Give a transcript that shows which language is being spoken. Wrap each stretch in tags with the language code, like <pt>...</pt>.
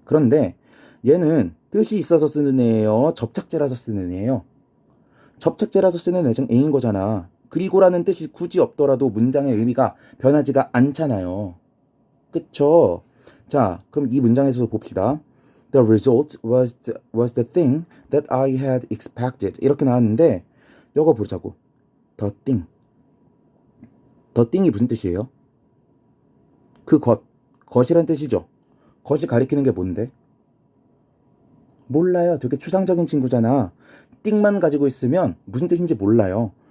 <ko>그런데 얘는 뜻이 있어서 쓰는 애예요? 접착제라서 쓰는 애예요? 접착제라서 쓰는 애인 거잖아. 그리고라는 뜻이 굳이 없더라도 문장의 의미가 변하지가 않잖아요. 그쵸? 자, 그럼 이 문장에서 봅시다.</ko> <en>The result was the thing that I had expected.</en> <ko>이렇게 나왔는데 이거 보자고. The thing. The thing이 무슨 뜻이에요? 그 것이란 뜻이죠. 것이 가리키는 게 뭔데? 몰라요. 되게 추상적인 친구잖아. 띵만 가지고 있으면 무슨 뜻인지 몰라요.</ko>